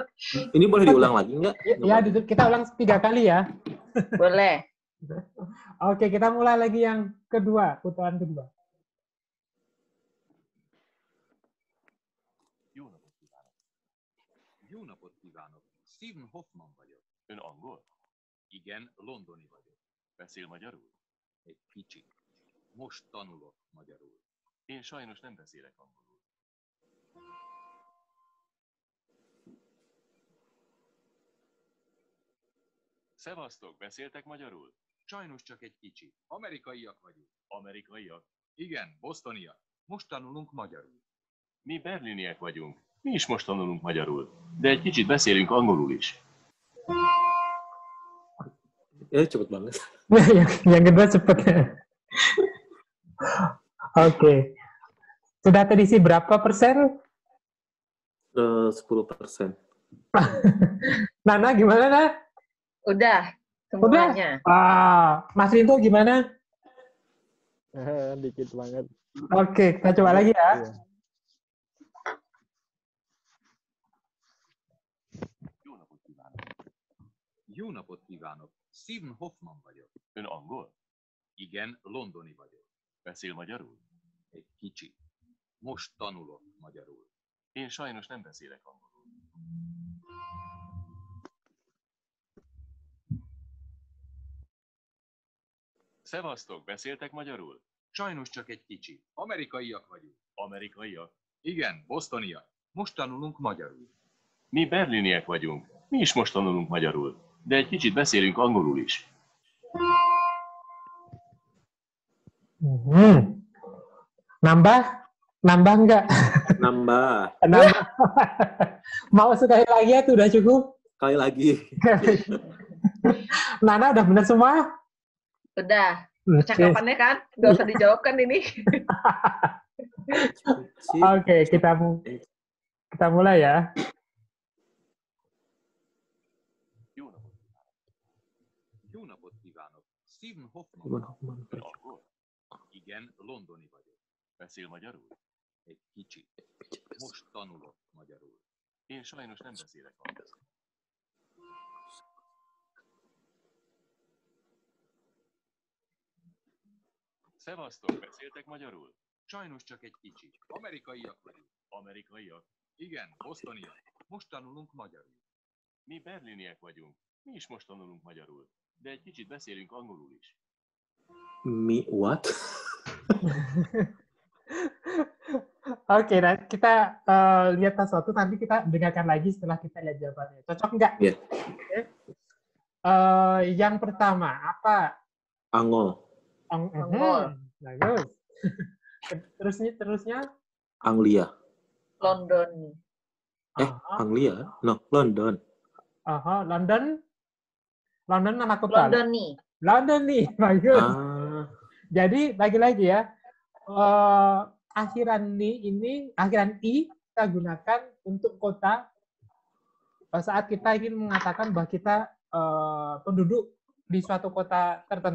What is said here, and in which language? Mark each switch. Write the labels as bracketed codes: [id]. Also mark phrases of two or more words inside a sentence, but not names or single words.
[id] Ini boleh diulang lagi nggak? Ya, kita ulang 3 kali ya. Boleh. Oke, kita mulai lagi yang kedua, putaran kedua. [hu] Jó napot kívánok! Stephen Hoffman vagyok. Ön angol? Igen, londoni vagyok. Beszél magyarul? Egy kicsit. Most tanulok magyarul. Én sajnos nem beszélek angolul. Szevasztok, beszéltek magyarul? Sajnos csak egy kicsit. Amerikaiak vagyunk. Amerikaiak? Igen, bostoniak. Most tanulunk magyarul. Mi berliniek vagyunk. Mi is most tanulunk magyarul. De egy kicsit beszélünk angolul is. [id] Ya, cepet banget. Yang kedua cepet. Oke. Sudah terisi berapa persen? 10%. Nana gimana, Nana? Udah, semuanya. Udah? Mas Rinto gimana? Dikit banget. Oke, kita coba lagi ya. Iya. [hu] Jó napot kívánok! Stephen Hoffman vagyok. Ön angol? Igen, londoni vagyok. Beszél magyarul? Egy kicsit. Most tanulok magyarul. Én sajnos nem beszélek angolul. Szevasztok, beszéltek magyarul? Sajnos csak egy kicsit. Amerikaiak vagyunk. Amerikaiak? Igen, bostoniak. Most tanulunk magyarul. Mi berliniek vagyunk. Mi is most tanulunk magyarul. De egy kicsit beszélünk angolul is. [id] Nambah? Nambah nggak? Nambah. Mau sekali lagi atau udah cukup? Sekali lagi. Nana udah benar semua? Udah. Percakapannya kan? Nggak usah dijawab kan ini? Oke, kita mulai ya. [hu] Jó napot kívánok! Stephen Hoffman. Angol? Igen, londoni vagyok. Beszél magyarul? Egy kicsit. Most tanulok magyarul. Én sajnos nem beszélek angolul. Szevasztok, beszéltek magyarul? Sajnos csak egy kicsit. Amerikaiak vagyunk. Amerikaiak? Igen, bostoniak. Most tanulunk magyarul. Mi berliniek vagyunk. Mi is most tanulunk magyarul. de egy kicsit beszélünk angolul is. [en] Me what? [id] Oke, nah kita lihat sesuatu, nanti kita dengarkan lagi setelah kita lihat jawabannya. Cocok nggak? Iya. Okay. Yang pertama, apa? Angol. Angol. Bagus. Terusnya? Anglia. London. Anglia? No, London. London? London nama kota. London nih, bagus. Jadi lagi-lagi ya, akhiran I kita gunakan untuk kota saat kita ingin mengatakan bahwa kita penduduk di suatu kota tertentu.